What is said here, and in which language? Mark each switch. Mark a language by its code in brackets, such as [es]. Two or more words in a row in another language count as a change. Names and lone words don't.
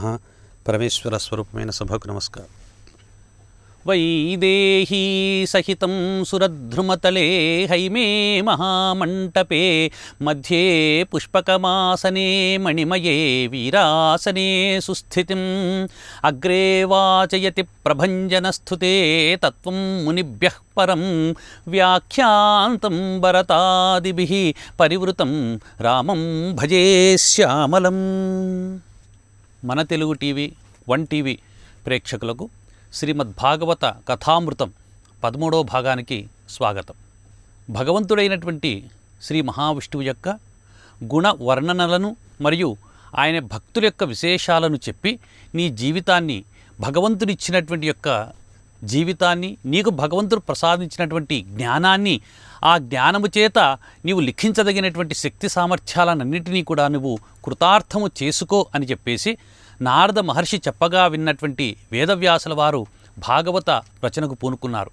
[te] పరమేశ్వరస్వరూపమైన సభకు నమస్కారం। [sa] वैदेही सहितं सुरद्रुमतले हैमे महामण्टपे मध्ये पुष्पकमासने मणिमये वीरासने सुस्थितिम् अग्रे वाचयति प्रभञ्जनस्तुते तत्त्वं मुनिभ्यः परं व्याख्यान्तं भरतादिभिः परिवृतं रामं भजे श्यामलं। [te] మన తెలుగు టీవీ 1 టీవీ ప్రేక్షకులకు శ్రీమద్భాగవత కథామృతం 13వ భాగానికి స్వాగతం. భగవంతుడైనటువంటి శ్రీ మహావిష్ణువు యొక్క గుణ వర్ణనలను మరియు ఆయన భక్తుల యొక్క విశేషాలను చెప్పి నీ జీవితాన్ని భగవంతుడిచ్చినటువంటి యొక్క జీవితాన్ని నీకు భగవంతుడు ప్రసాదించినటువంటి జ్ఞానాన్ని ఆ జ్ఞానము చేత నీవు లిఖించదగినటువంటి శక్తి సామర్థ్యాలన్నింటినీ కూడా నువ్వు కృతార్థము చేసుకో అని చెప్పేసి నారద మహర్షి చెప్పగా విన్నటువంటి వేదవ్యాసుల వారు భాగవత రచనకు పూనుకున్నారు.